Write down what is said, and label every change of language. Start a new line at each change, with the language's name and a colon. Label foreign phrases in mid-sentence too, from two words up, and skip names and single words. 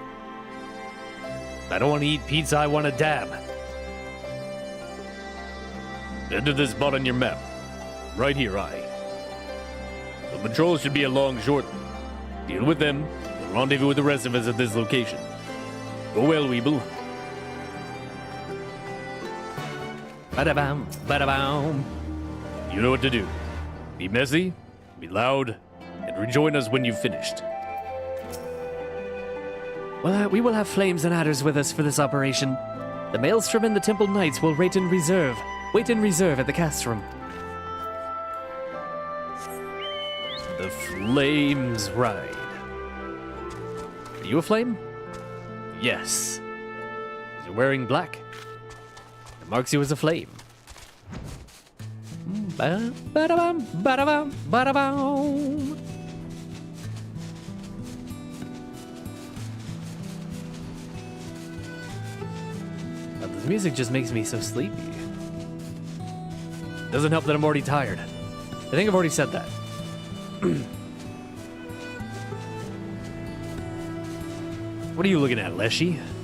English: I don't want to eat pizza, I want to dab. Enter this spot on your map. Right here, The patrol should be along shortly. Deal with them, and rendezvous with the rest of us at this location. Go well, Weeble. Ba-da-bam, ba-da-bam. You know what to do. Be messy, be loud, and rejoin us when you've finished. Well, we will have flames and adders with us for this operation. The Maelstrom and the Temple Knights will wait in reserve at the castrum. The Flames Ride. Are you a flame? Yes. You're wearing black. It marks you as a flame. Ba-da-bam, ba-da-bam, ba-da-bam. The music just makes me so sleepy. Doesn't help that I'm already tired. I think I've already said that. What are you looking at, Leshy?